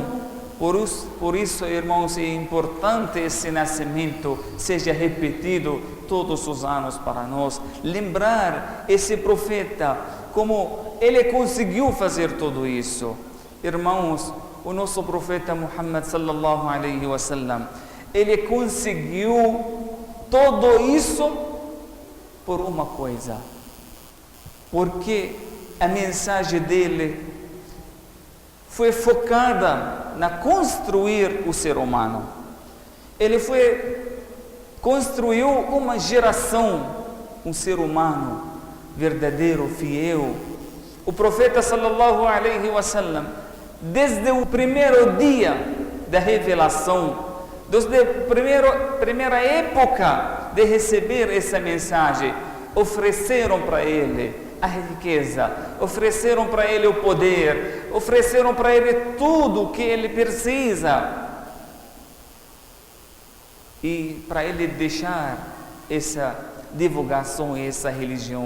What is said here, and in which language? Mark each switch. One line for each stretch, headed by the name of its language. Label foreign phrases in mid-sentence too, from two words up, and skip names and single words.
Portuguese: Por isso, irmãos, é importante esse nascimento seja repetido todos os anos para nós. Lembrar esse profeta, como ele conseguiu fazer tudo isso. Irmãos, o nosso profeta Muhammad
Arabic: صلى الله عليه وسلم,
Portuguese: ele conseguiu tudo isso por uma coisa. Porque a mensagem dele foi focada na construir o ser humano. Ele construiu uma geração, um ser humano verdadeiro, fiel. O profeta
Arabic: صلى الله عليه وسلم,
Portuguese: desde o primeiro dia da revelação, desde a primeira época de receber essa mensagem, ofereceram para ele a riqueza, ofereceram para ele o poder, ofereceram para ele tudo o que ele precisa, e para ele deixar essa divulgação e essa religião.